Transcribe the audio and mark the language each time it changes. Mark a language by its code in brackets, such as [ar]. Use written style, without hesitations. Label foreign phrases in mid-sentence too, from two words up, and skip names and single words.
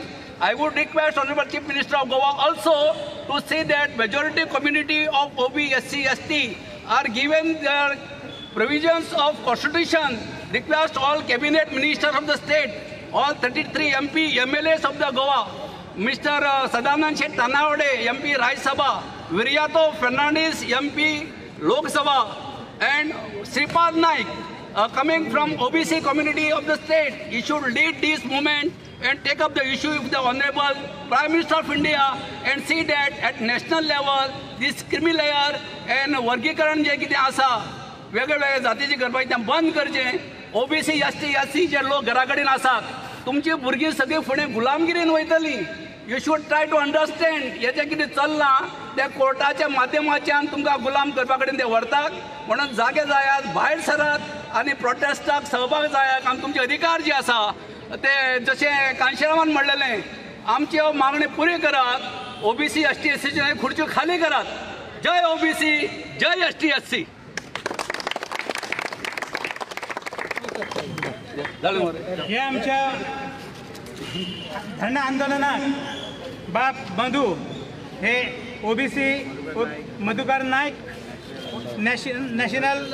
[en] I would request Honorable Chief Minister of Goa also to say that majority community of OB, SC, ST are given their provisions of Constitution. Request all cabinet ministers of the state, all 33 MP, MLAs of the Goa, Mr. Sadanand Shet Tanawade, MP Rajya Sabha, Viriyato Fernandez, MP Lok Sabha, and Sripad Naik, coming from OBC community of the state, he should lead this movement and take up the issue with the Honorable Prime Minister of India and see that at national level this creamy layer and [kok] वर्गीकरण जे कितें आसा वेगवेगळ्या जातीची करपाचें तें बंद करचें. OBC, ST, SC जे लोक घरा कडेन आसात तुमची भुरगीं सगळीं फुडें गुलामगिरीन वयतलीं. [en] You should try to understand [kok] हेजें कितें चल्लां त्या कोर्टाच्या माध्यमाच्यान तुमकां गुलाम करपा कडेन ते व्हरतात. म्हणून जागे जायात, भायर सरात आनी प्रोटेस्टाक सहभाग जायात आनी तुमचे अधिकार जे आसा ते जशें कांशीरामान म्हणलेलें आमची मागणी पुरी करात. OBC, ST, SCचे खुर्च्यो खाली करात. जय OBC, जय ST, SC. हे आमच्या धरणा आंदोलनात बाप मधू हे OBC मधुकर नाईक नॅशनल